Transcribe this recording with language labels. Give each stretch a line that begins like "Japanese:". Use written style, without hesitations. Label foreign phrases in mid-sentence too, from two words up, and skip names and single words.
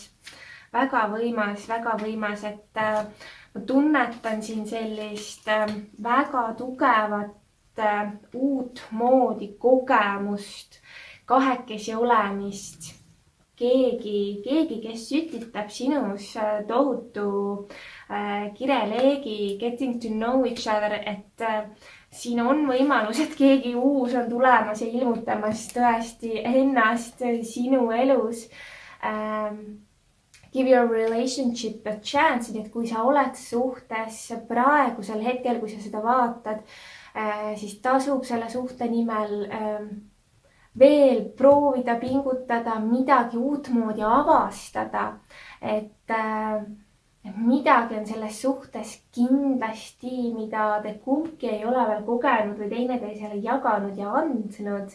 Estonian: väga võimas, et ma tunnetan siin sellist väga tugevat uut moodi kogemust, kahekesi olemist. Keegi, kes sütitab sinus tohutu kireleegi,
English: getting to know each other,
Estonian: et siin on võimalus, et keegi uus on tulemas ja ilmutamas tõesti ennast sinu elus.
English: Give your relationship a chance,
Estonian: nii et kui sa oled suhtes praegusel hetkel, kui sa seda vaatad, siis tasub selle suhte nimel veel proovida, pingutada, midagi uutmoodi avastada, et midagi on selles suhtes kindlasti, mida te kumbki ei ole veel kogenud või teineteisele jaganud ja andnud.